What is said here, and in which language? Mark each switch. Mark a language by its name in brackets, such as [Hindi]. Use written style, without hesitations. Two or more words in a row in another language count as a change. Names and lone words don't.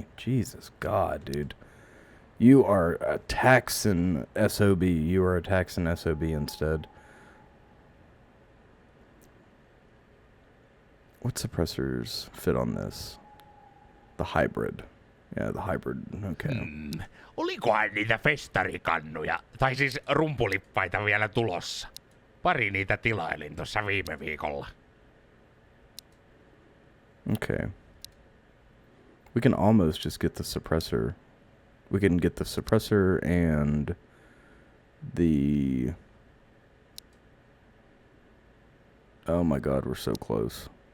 [English] Jesus God, dude. You are a taxing SOB. You are a taxing SOB instead. What suppressors fit on this? The hybrid. Yeah, the hybrid. Okay. [Finnish] Olikohan niitä festarikannuja, tai siis rumpulippaita vielä tulossa? Pari niitä tilailin tuossa viime viikolla. [English] Okay. We can almost just get the suppressor We can get the suppressor and the... Oh my god, we're so close.